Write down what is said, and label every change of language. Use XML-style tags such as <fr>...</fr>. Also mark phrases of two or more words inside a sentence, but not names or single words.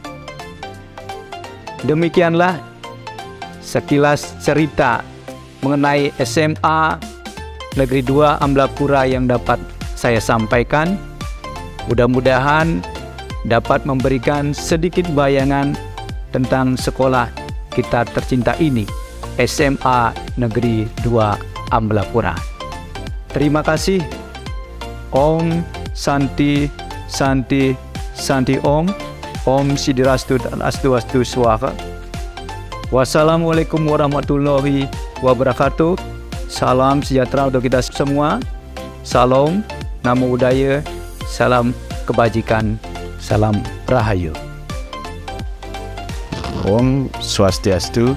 <id>Demikianlah sekilas cerita mengenai SMA Negeri 2 Amblapura yang dapat saya sampaikan. Mudah-mudahan dapat memberikan sedikit bayangan tentang sekolah kita tercinta ini, SMA Negeri 2 Amblapura. Terima kasih.</id> <sa>Om Santi Santi Santi Om. Om Sidirastu dan Astu Swaha.</sa> <ar>والسلام عليكم ورحمة الله وبركاته.</ar> <id>Salam sejahtera untuk kita semua. Salam,</id> <pi>Namo Buddhaya,</pi> <id>salam kebajikan, salam Rahayu.</id> <sa>Om Swastiastu.</sa>